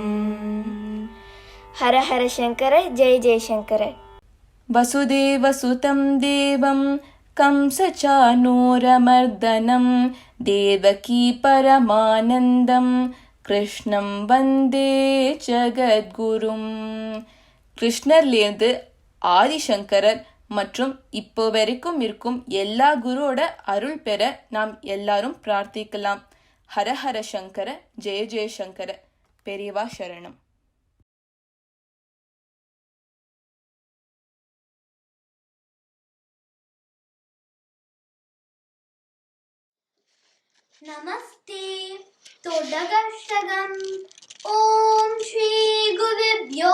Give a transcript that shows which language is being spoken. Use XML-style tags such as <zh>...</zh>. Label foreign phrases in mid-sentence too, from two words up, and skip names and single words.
<sa>हर हर शंकर, जय जय शंकर. वसुदेवसुतं देवं कंसचानूरमर्दनं देवकी परमानन्दं कृष्णं वन्दे जगद्गुरुम्.</sa> <ta>கிருஷ்ணர்லேருந்து ஆதிசங்கரர் மற்றும் இப்போ வரைக்கும் இருக்கும் எல்லா குருவோட அருள் பெற நாம் எல்லாரும் பிரார்த்திக்கலாம்.</ta> <sa>हरहर शङ्कर, जय जयशङ्कर.</sa> <ta>பெரியவா சரணம்.</ta> <sa>नमस्ते तोडगष्टगम् ॐ श्री गुरुभ्यो</sa>